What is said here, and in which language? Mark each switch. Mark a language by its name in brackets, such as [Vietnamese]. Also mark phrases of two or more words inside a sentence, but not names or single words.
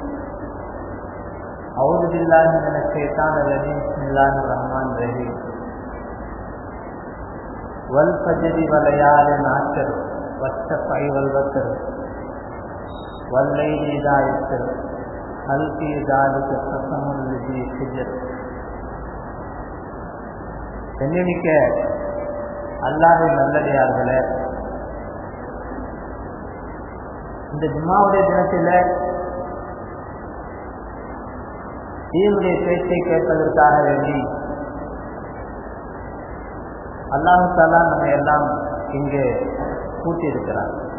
[Arabic] أعوذ بالله من الشيطان الرجيم بسم الله الرحمن الرحيم والفجر وليال عشر والشفع والوتر والليل إذا يسر هل في ذلك قسم لذي حجر. [Tamil] எண்ணிமிக்க அல்லாஹ்வின் நல்லடியார்களே, இந்த ஜும்மாவுடைய தினத்தில் தீனுடைய பேச்சை கேட்பதற்காக வேண்டி [Arabic] الله تعالى [Tamil] நம்மை எல்லாம் இங்கு கூட்டியிருக்கிறார்.